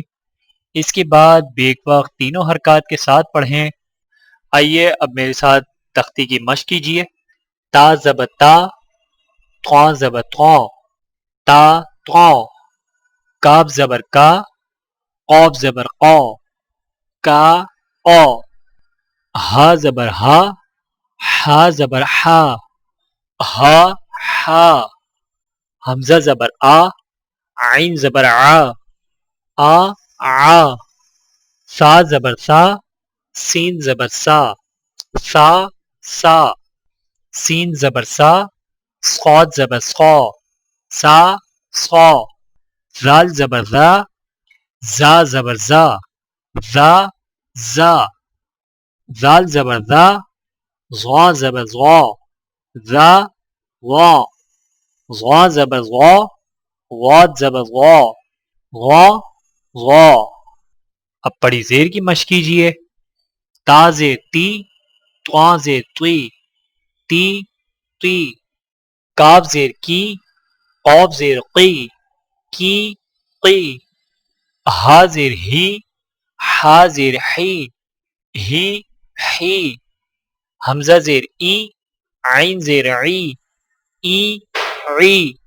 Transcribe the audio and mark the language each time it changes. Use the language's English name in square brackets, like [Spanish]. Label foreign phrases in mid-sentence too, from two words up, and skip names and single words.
[Urdu] اس کے بعد بیک وقت تینوں حرکات کے ساتھ پڑھیں۔ آئیے اب میرے ساتھ تختی کی مشق کیجیے۔ تا زبر تا، طا زبر طا، تا طا، کاف زبر کا، قاف زبر قا، کا قا، ہا زبر ہا، ہا زبر ہا، ہا ہا، حمزہ زبر آ، عین زبر آ، آ آ، سا زبر سا، سین زبر سا، سا سا، سین زبر سا، صاد زبر صا، سا صا، زال زبر زا، زا زبر زا، زا زا، زال زبر زا، زا زبر زا، زا وا، زا زبر زا، غاد زبر غا، غا غا۔ اب پڑی زیر کی مشق کیجیے۔ تا زیر تی، طا زیر طی، تی تی، کاف زیر کی، قاف زیر قی، کی قی، ہا زیر ہی، ہا زیر حی، ہی حی، حمزہ زیر ای، عین زیر عی، ای عی،